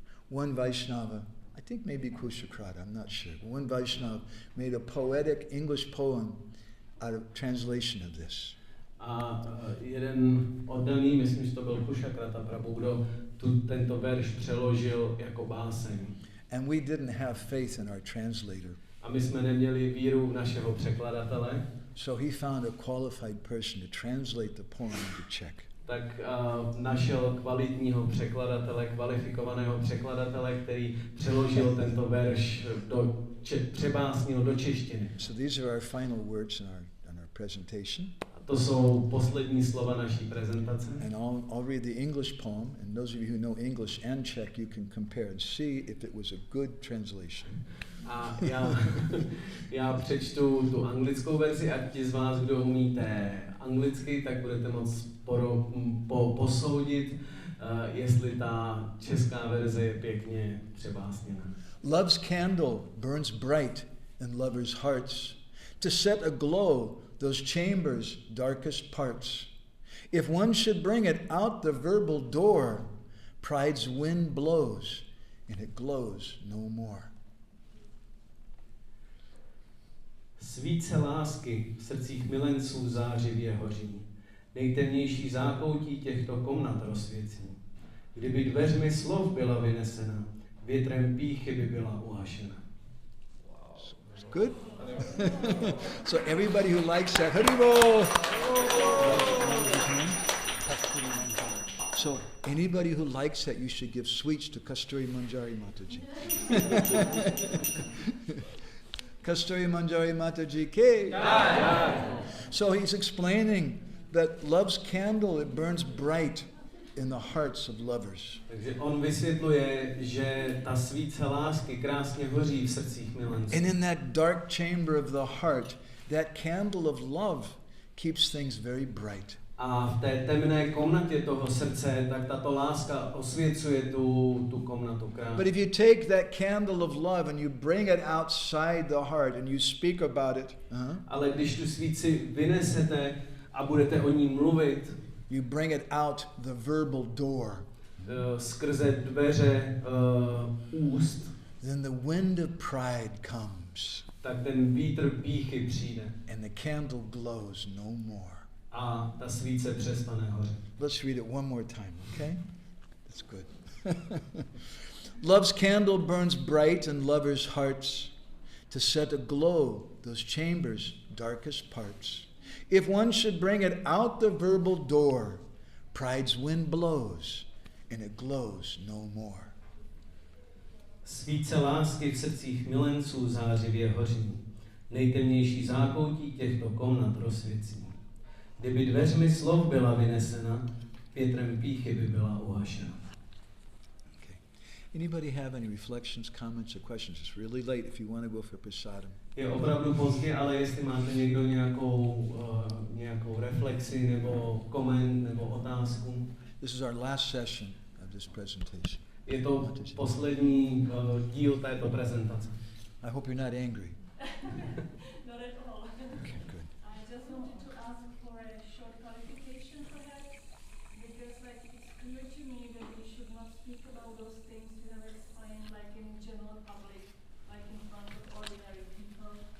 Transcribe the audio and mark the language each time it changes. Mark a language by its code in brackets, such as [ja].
[en] One Vaishnava, I think maybe Kushakrata, I'm not sure, but one Vaishnava made a poetic English poem out of translation of this. [cs] A jeden oddaný, myslím, že to byl Kushakrata prabhu, kdo tento verš přeložil jako báseň. [en] And we didn't have faith in our translator. [cs] A my jsme neměli víru v našeho překladatele. [en] So he found a qualified person to translate the poem into Czech. [cs] Tak našel kvalitního překladatele, kvalifikovaného překladatele, který přeložil tento verš přebásnil do češtiny. [en] So these are our final words in our presentation. [cs] A to jsou poslední slova naší prezentace. [en] And I'll read the English poem, and those of you who know English and Czech, you can compare and see if it was a good translation. [cs] A já přečtu tu anglickou verzi a ti z vás, kdo umíte anglicky, tak budete moct posoudit, jestli ta česká verze je pěkně přebásněná. [en] Love's candle burns bright in lovers' hearts to set aglow those chambers' darkest parts. If one should bring it out the verbal door, pride's wind blows and it glows no more. [cs] Svíce lásky v srdcích milenců zářivě hoří. Nejtemnější zákoutí těchto komnat rozsvěcí. Kdyby dveřmi slov byla vynesena, větrem pýchy by byla uhašena. [en] Good? So everybody who likes that, Haribol! So anybody who likes that, you should give sweets to Kasturi Manjari Mataji. Kasturi Manjari Mataji ke. So he's explaining that love's candle, it burns bright in the hearts of lovers. [cs] Takže on vysvětluje, že ta svíce lásky krásně hoří v srdcích milenců. [en] And in that dark chamber of the heart, that candle of love keeps things very bright. [cs] A v té temné komnatě toho srdce, tak tato láska osvěcuje tu komnatu krásně. [en] But if you take that candle of love and you bring it outside the heart and you speak about it, [cs] Ale když tu svíci vynesete a budete o ní mluvit, [en] you bring it out the verbal door, [cs] skrze dveře úst, [en] then the wind of pride comes [cs] tak ten vítr pýchy přijde [en] and the candle glows no more. [cs] a ta svíce přestane hořet. [en] Let's read it one more time, okay? That's good. Love's candle burns bright in lovers' hearts to set aglow those chambers' darkest parts. If one should bring it out the verbal door, pride's wind blows and it glows no more. [cs] Svíce lásky v srdcích milenců zářivě hoří. Nejtemnější zákoutí těchto komnat rozsvěcí. Kdyby dveřmi slov byla vynesena, větrem pýchy by byla uhašena. [en] Okay. Anybody have any reflections, comments, or questions? It's really late if you want to go for prasadam. [cs] Je opravdu pozdě, ale jestli máte někdo nějakou reflexi nebo koment nebo otázku. [en] This is our last session of this presentation. [cs] Je to poslední díl této prezentace. [en] I hope you're not angry. Not at all. Okay, good. I just wanted to ask for a short clarification perhaps, because like it's clear to me that we should not speak about those things we have explained, like in general public, like in front of ordinary people.